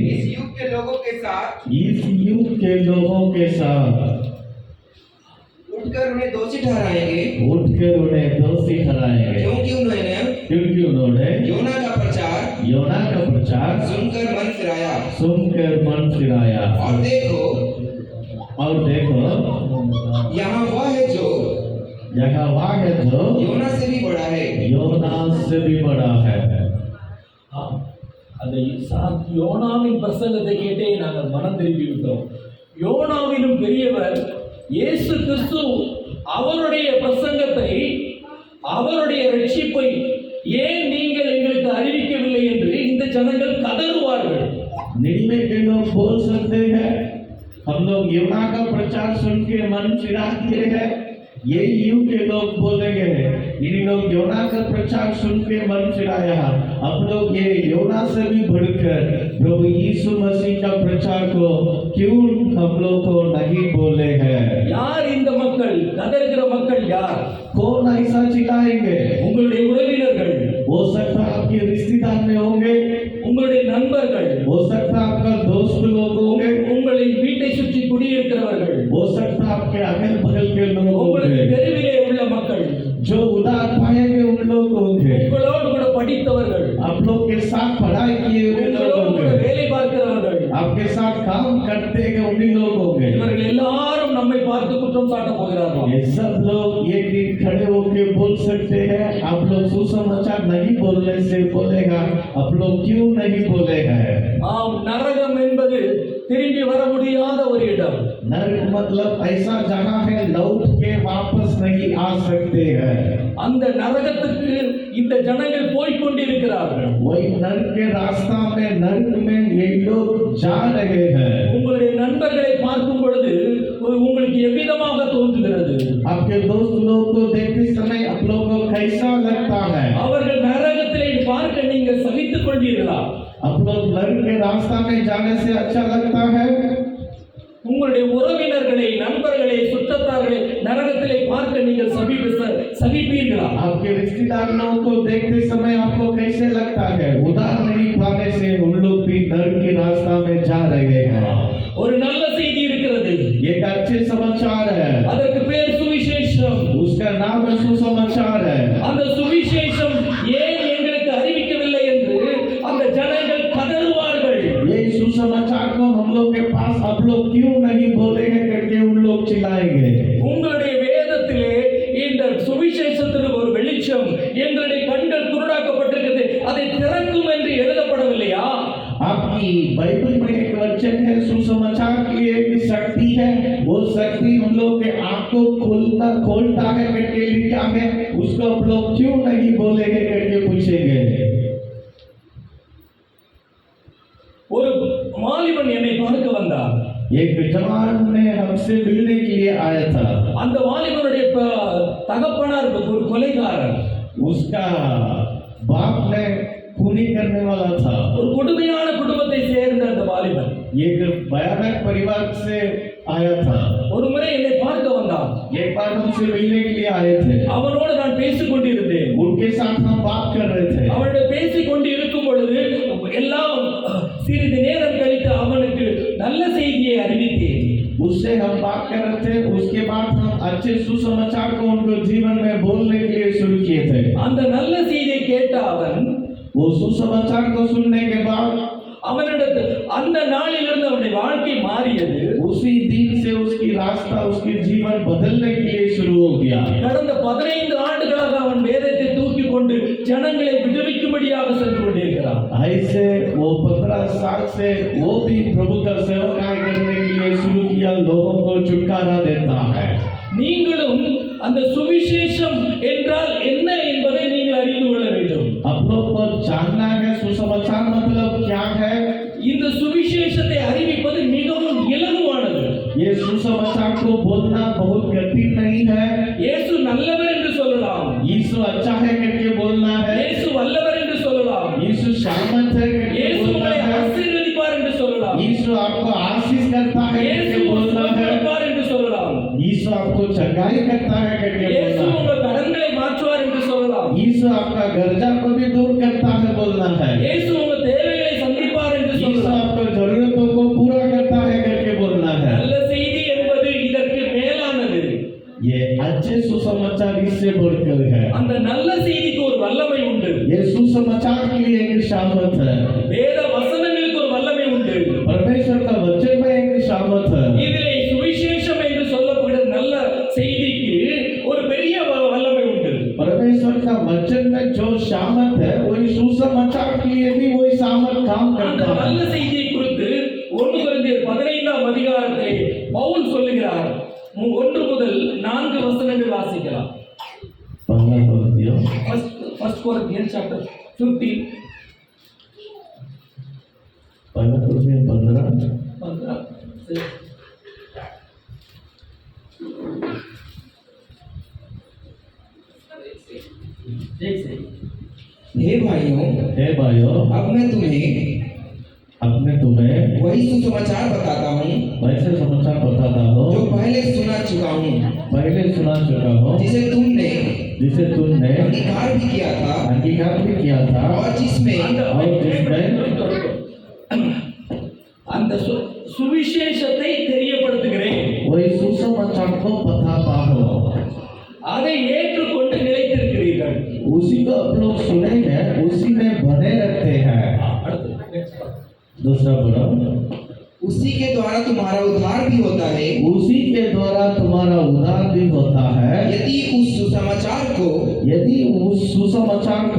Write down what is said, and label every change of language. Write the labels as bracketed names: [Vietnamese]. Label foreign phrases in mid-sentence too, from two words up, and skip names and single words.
[Hindi] इस युग के लोगों के साथ इस युग के लोगों के साथ उठकर उन्हें दोषी ठहराएंगे, उठकर उन्हें दोषी ठहराएंगे, क्योंकि उन्होंने योना का प्रचार सुनकर मन फिराया। और देखो यहाँ वह है जो योना से भी बड़ा है। योना से भी बड़ा है। [Tamil] அந்த யோனாவின் பிரசங்கத்தை கேட்டே நாங்கள் மனம் திரும்பி விட்டோம். யோனாவிலும் பெரியவர் இயேசு கிறிஸ்து. அவருடைய பிரசங்கத்தை, அவருடைய ரட்சிப்பை ஏன் நீங்கள் எங்களுக்கு அறிவிக்கவில்லை என்று இந்த ஜனங்கள் கதறுவார்கள். [Hindi] निनिवे के लोग बोल सकते हैं, हम लोग योना का प्रचार सुन के मन फिरा दिए हैं। ये युग के लोग बोलेंगे, इन लोग योना का प्रचार सुन के मन फिराया। अब लोग ये योना से भी बढ़कर प्रभु यीशु मसीह का प्रचार को क्यों हम लोग को नहीं बोले हैं? [Tamil] யார் இந்த மக்கள்? கதறுகிற மக்கள் யார்? [Hindi] कौन ऐसा चिल्लाएंगे? [Tamil] உங்களுடைய உறவினர்கள், [Hindi] हो सकता है आपके रिश्तेदार में होंगे, [Tamil] உங்களுடைய நண்பர்கள், [Hindi] हो सकता है आपका दोस्त लोग होंगे, [Tamil] உங்களை வீட்டை சுற்றி குடியிருக்கிறவர்கள், [Hindi] हो सकता है आपके अगल बगल के लोग [Tamil] உங்களுக்கு [Hindi] होंगे, [Tamil] தெருவிலே உள்ள மக்கள், [Hindi] जो उधार पाएंगे उन लोग होंगे, [Tamil] உங்களோடு கூட படித்தவர்கள், [Hindi] आप लोग के साथ पढ़ाई किए हुए लोग [Tamil] உங்களோடு கூட [Hindi] होंगे, [Tamil] வேலை பார்க்கிறவர்கள், [Hindi] आपके साथ काम करते हैं उन्हीं लोग होंगे। [Tamil] இவர்கள் எல்லாரும் நம்மை பார்த்து குற்றம் சாட்ட போகிறார்கள். [Hindi] ये सब लोग एक दिन खड़े होकर बोल सकते हैं, आप लोग सुसमाचार नहीं बोलने से बोलेगा, आप लोग क्यों नहीं बोले हैं? [Tamil] ஆம், நரகம் என்பது திரும்பி வர முடியாத ஒரு இடம். [Hindi] नरक मतलब ऐसा जगह है लौट के वापस नहीं आ सकते हैं। [Tamil] அந்த நரகத்துக்கு இந்த ஜனங்கள் போய் கொண்டிருக்கிறார்கள். [Hindi] वही नरक के रास्ता में नरक में ये लोग जा रहे हैं। [Tamil] உங்களுடைய நண்பர்களை பார்க்கும் பொழுது உங்களுக்கு எவ்விதமாக தோன்றுகிறது? [Hindi] आपके दोस्त लोग को देखते समय आप लोग को कैसा लगता है? [Tamil] அவர்கள் நரகத்திலே பார்க்க நீங்கள் சகித்துக் கொள்வீர்களா? [Hindi] आप लोग नरक के रास्ता में जाने से अच्छा लगता है? [Tamil] உங்களுடைய உறவினர்களை, நண்பர்களை, சுற்றத்தார்களை நரகத்திலே பார்க்க நீங்கள் சகிப்பீர்களா? [Hindi] आपके रिश्तेदार लोगों को देखते समय आपको कैसे लगता है? उधार नहीं पाने से उन लोग भी नरक के रास्ता में जा रहे हैं। [Tamil] ஒரு நல்ல செய்தி இருக்கிறது. [Hindi] एक अच्छे समाचार है, [Tamil] அதற்கு பேர் சுவிசேஷம். [Hindi] उसका नाम सुसमाचार है। [Tamil] அந்த சுவிசேஷம் ஏன் எங்களுக்கு அறிவிக்கவில்லை என்று அந்த ஜனங்கள் கதறுவார்கள். [Hindi] लोग के पास आप लोग क्यों नहीं बोलेंगे करके उन लोग चिल्लाएंगे। [Tamil] உங்களுடைய வேதத்திலே இந்த சுவிசேஷத்திற்கு ஒரு வெளிச்சம், எங்களுடைய கண்கள் குருடாக்கப்பட்டிருக்கிறது, அதை திறக்கும் என்று எழுதப்படவில்லையா? [Hindi] आपकी बाइबल में एक वचन है, सुसमाचार की एक शक्ति है, वो शक्ति हम लोग के आंख को खोलता है करके लिखा है, उसको आप लोग क्यों नहीं बोलेंगे करके पूछेंगे। [Tamil] ஒரு மாலிபன் என்னை பார்க்க வந்தார். [Hindi] एक जवान ने हमसे मिलने के लिए आया था। [Tamil] அந்த வாலிபனுடைய தகப்பனார் ஒரு கொலைகாரர். [Hindi] उसका बाप ने खूनी करने वाला था। [Tamil] ஒரு கொடுமையான குடும்பத்தை சேர்ந்த அந்த வாலிபன் [Hindi] एक भयानक परिवार से आया था। [Tamil] ஒரு முறை என்னை பார்க்க வந்தான். [Hindi] एक बार हमसे मिलने के लिए आए थे। [Tamil] அவனோடு நான் பேசிக் கொண்டிருந்தேன். [Hindi] उनके साथ हम बात कर रहे थे। [Tamil] அவனோட பேசிக் கொண்டு இருக்கும் பொழுது எல்லாம் சிறிது நேரம் கழித்து அவனுக்கு நல்ல செய்தியை அறிவித்தேன். [Hindi] उससे हम बात कर रहे थे, उसके बाद हम अच्छे सुसमाचार को उनको जीवन में बोलने के लिए शुरू किए थे। [Tamil] அந்த நல்ல செய்தியை கேட்ட அவன் [Hindi] वो सुसमाचार को सुनने के बाद [Tamil] அவனிடத்து அந்த நாளிலிருந்து அவனுடைய வாழ்க்கை மாறியது. [Hindi] उसी दिन से उसकी रास्ता, उसकी जीवन बदलने के लिए शुरू हो गया। [Tamil] கடந்த 15 ஆண்டுகளாக அவன் வேதத்தை தூக்கி கொண்டு ஜனங்களை விடுவிக்கும்படியாக சென்று கொண்டிருக்கிறான். [Hindi] ऐसे वो 15 साल से वो भी प्रभु का सेवकाई करने के लिए शुरू किया, लोगों को छुटकारा देता है। [Tamil] நீங்களும் அந்த சுவிசேஷம் என்றால் என்ன என்பதை நீங்கள் அறிந்து கொள்ள வேண்டும். [Hindi] आप लोग को जानना है सुसमाचार मतलब क्या है। [Tamil] இந்த சுவிசேஷத்தை அறிவிப்பது மிகவும் இலகுவானது. [Hindi] ये सुसमाचार को बोलना बहुत कठिन नहीं है। [Tamil] இயேசு நல்லவர் என்று சொல்லலாம், [Hindi] यीशु अच्छा है करके बोलना है, [Tamil] இயேசு வல்லவர் என்று சொல்லலாம், [Hindi] यीशु सामर्थ है करके [Tamil] இயேசு [Hindi] बोलना [Tamil] உங்களை [Hindi] है, [Tamil] ஆசீர்வதிப்பார் என்று சொல்லலாம், [Hindi] यीशु आपको आशीष करता है [Tamil] இயேசு [Hindi] करके बोलना है, [Tamil] கொடுப்பார் என்று சொல்லலாம், [Hindi] यीशु आपको चंगाई करता है करके [Tamil] இயேசு [Hindi] बोलना है, [Tamil] உங்கள் கடன்களை மாற்றுவார் என்று சொல்லலாம், [Hindi] यीशु आपका कर्जा को भी दूर करता है बोलना है, [Tamil] இயேசு உங்கள் தேவைகளை சந்திப்பார் என்று [Hindi] यीशु [Tamil] சொல்லலாம். [Hindi] आपको जरूरतों को पूरा करता है करके बोलना है। [Tamil] நல்ல செய்தி என்பது இதற்கு மேலானது. [Hindi] ये अच्छे सुसमाचार इससे बढ़कर है। [Tamil] அந்த நல்ல செய்திக்கு ஒரு வல்லமை உண்டு. [Hindi] ये सुसमाचार के लिए एक सामर्थ है। [Tamil] வேத வசனங்களுக்கு ஒரு வல்லமை உண்டு. [Hindi] परमेश्वर का वचन में एक सामर्थ है। [Tamil] இதிலே சுவிசேஷம் என்று சொல்லப்படுகிற நல்ல செய்திக்கு ஒரு பெரிய வல்லமை உண்டு. [Hindi] परमेश्वर का वचन में जो सामर्थ है, वही सुसमाचार के लिए भी वही सामर्थ काम [Tamil] அந்த [Hindi] करता [Tamil] நல்ல [Hindi] है। [Tamil] செய்தியை குறித்து 1 கொரிந்தியர் 15ஆம் அதிகாரத்திலே பவுல் சொல்லுகிறார். 1 முதல் 4 வசனங்கள் வாசிக்கலாம். [Hindi] पहला कोरिन्थियों [English] First Corinthians chapter 15 [Hindi] पहला कोरिन्थियों 15 से हे भाइयों, हे भाइयों, अब मैं तुम्हें अपने तुम्हें वही सुसमाचार बताता हूँ वैसे समाचार बताता जो हूँ, पहले सुना चुका हूँ, पहले सुना चुका हूँ, जिसे तुमने जिसे तुमने अंगीकार भी किया था अंगीकार भी किया था, और जिसमें [Tamil] அந்த சுவிசேஷத்தை தெரியப்படுத்துகிறேன். [Hindi] वही सुसमाचार को बताता हूँ, [Tamil] அதை ஏற்றுக்கொண்டு நிலைத்திருக்கிறீர்கள். [Hindi] उसी को आप लोग सुने हैं, उसी में बने रहते हैं। दूसरा पढ़ो, उसी के द्वारा तुम्हारा उद्धार भी होता है, उसी के द्वारा तुम्हारा उद्धार भी होता है, यदि उस सुसमाचार को यदि उस सुसमाचार को